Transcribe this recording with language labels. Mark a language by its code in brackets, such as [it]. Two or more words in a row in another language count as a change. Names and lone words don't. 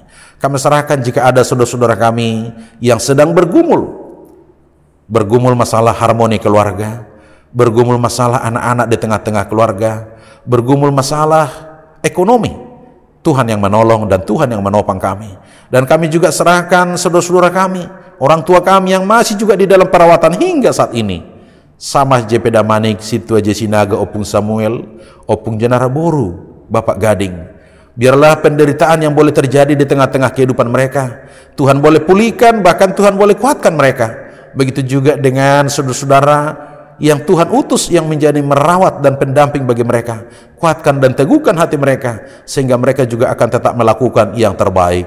[id] Kami serahkan jika ada saudara-saudara kami yang sedang bergumul masalah harmoni keluarga, bergumul masalah anak-anak di tengah-tengah keluarga, bergumul masalah ekonomi. Tuhan yang menolong dan Tuhan yang menopang kami. Dan kami juga serahkan saudara-saudara kami, orang tua kami yang masih juga di dalam perawatan hingga saat ini. Samah JP Damanik, Situa Jesinaga, Opung Samuel, Opung Jenara Boru, Bapak Gading. Biarlah penderitaan yang boleh terjadi di tengah-tengah kehidupan mereka, Tuhan boleh pulihkan, bahkan Tuhan boleh kuatkan mereka. Begitu juga dengan saudara-saudara yang Tuhan utus yang menjadi merawat dan pendamping bagi mereka. Kuatkan dan teguhkan hati mereka, sehingga mereka juga akan tetap melakukan yang terbaik.